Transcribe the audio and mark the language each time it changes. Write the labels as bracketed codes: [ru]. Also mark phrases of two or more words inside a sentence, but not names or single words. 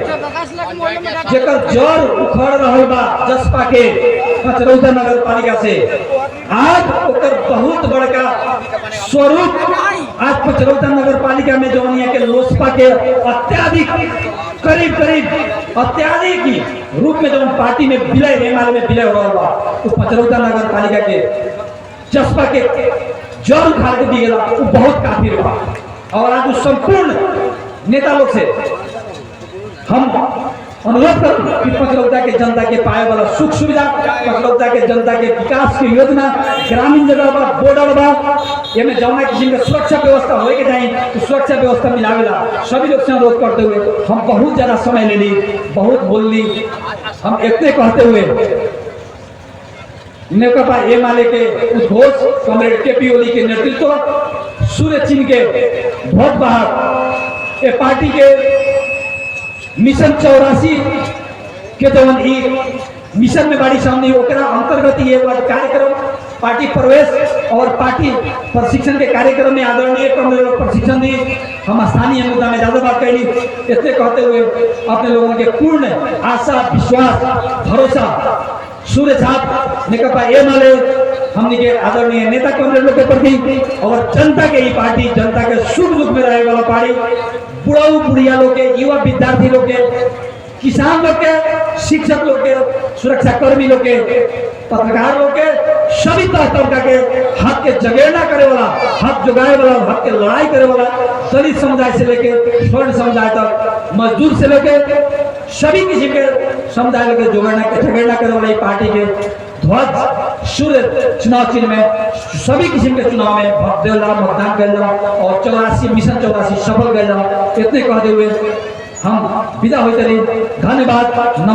[bho] जेकर जड़ उखड़ रहा बा जसपा के पचरौता नगर पालिका से आज ओकर बहुत बड़का स्वरूप आज पचरौता नगर पालिका में जौनिया के लोसपा के अत्याधिक करीब अत्याधिक रूप में जौन पार्टी में विलय रेमाल में विलय हो रहा बा तो पचरौता नगर पालिका के जसपा के जड़ उखाड़ के दी गया वो बहुत काफी रहा और आज संपूर्ण नेता लोग से हम अनुरोध करूँ कि पचलौता के जनता के पाए वाला सुख सुविधा, पचलौता के जनता के विकास की योजना, ग्रामीण जगह बा, बॉर्डर बा, ये में जौना किसी में सुरक्षा व्यवस्था होए के चाहिए, तो सुरक्षा व्यवस्था मिलावेला सभी लोग से अनुरोध करते हुए हम बहुत ज़्यादा समय ले ली, बहुत बोल ली, हम इतने कहते हुए नेकपा एमाले के उद्घोष कॉमरेड केपी ओली के नेतृत्व सूर्य चिन्ह के भोट बाहर ये पार्टी के मिशन 84 के जवन मिशन में बाड़ी सामने ओकरा अंतर्गत ये कार्यक्रम पार्टी प्रवेश और पार्टी प्रशिक्षण के कार्यक्रम में आदरणीय प्रशिक्षण दी। हम स्थानीय मुद्दा में ज्यादा बात कैली, इतने कहते हुए अपने लोगों के पूर्ण आशा विश्वास भरोसा सूर्य छाप नेकपा एमाले हमने के आदरणीय नेता कॉमरेड लोग के प्रति और जनता के ही पार्टी, जनता के सुख दुख में रहे वाला पार्टी, बुढ़ाऊ बुढ़िया लोग के, युवा विद्यार्थी लोग के, किसान लोग के, शिक्षक लोग के, सुरक्षा कर्मी लोग के, पत्रकार लोग के, सभी तबका के हक के जगेरना करे वाला, हक जुगाए वाला, हक के लड़ाई करे वाला, दलित समुदाय से लेके स्वर्ण समुदाय तक, मजदूर से लेके सभी किसी के समुदाय लोग के जगेरना करे वाला पार्टी के ध्वज सूर्य चुनाव चिन्ह में सभी किस्म के चुनाव में मतदान कर और 84 मिशन 84 सफल कर इतने कहते हुए हम विदा होते रही।